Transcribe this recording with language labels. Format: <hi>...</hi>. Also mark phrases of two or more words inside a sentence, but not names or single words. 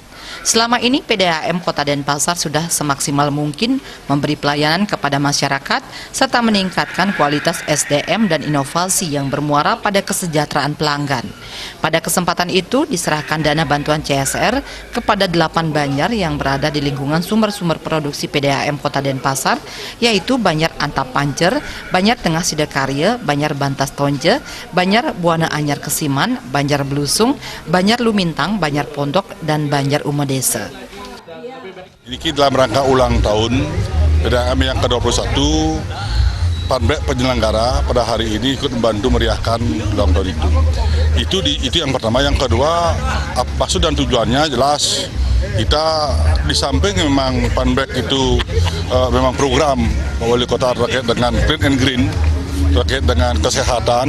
<id>Selama ini PDAM Kota Denpasar sudah semaksimal mungkin memberi pelayanan kepada masyarakat serta meningkatkan kualitas SDM dan inovasi yang bermuara pada kesejahteraan pelanggan. Pada kesempatan itu diserahkan dana bantuan CSR kepada 8 banjar yang berada di lingkungan sumber-sumber produksi PDAM Kota Denpasar, yaitu Banjar Antap Pancer, Banjar Tengah Sidakarya, Banjar Bantas Tonje, Banjar Buana Anyar Kesiman, Banjar Blusung, Banjar Lumintang, Banjar Pondok, dan Banjar Umedesa. Ini dalam rangka ulang tahun PDAM yang ke-21, Fun Bike penyelenggara pada hari ini ikut membantu meriahkan ulang tahun itu. Itu yang pertama. Yang kedua, maksud dan tujuannya jelas. Kita di samping memang Fun Bike itu memang program Wali Kota terkait dengan</id> <en>Clean and Green,</en> <id>terkait dengan kesehatan.</id>